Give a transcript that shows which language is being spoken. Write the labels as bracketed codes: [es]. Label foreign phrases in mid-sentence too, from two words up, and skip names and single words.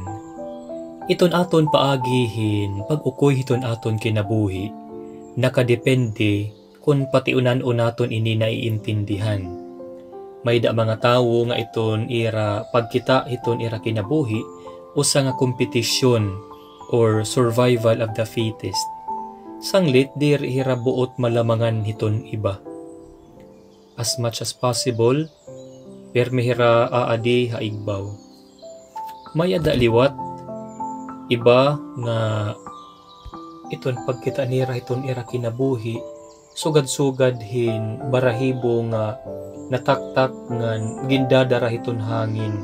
[war] Iton aton paagihin, pag-ukoy hiton aton kinabuhi, nakadepende kung patiunan o naton ini naiintindihan. May da mga tawo nga iton ira pagkita iton ira kinabuhi usa nga kompetisyon or [en] survival of the fittest. [war] Sanglit diri hira buot malamangan hiton iba. [en] As much as possible, [war] permi hira aadi haigbaw. May ada liwat iba nga iton pagkita nira iton ira kinabuhi, sugad-sugad hin barahibo nga nataktak ngan gindadara hiton hangin.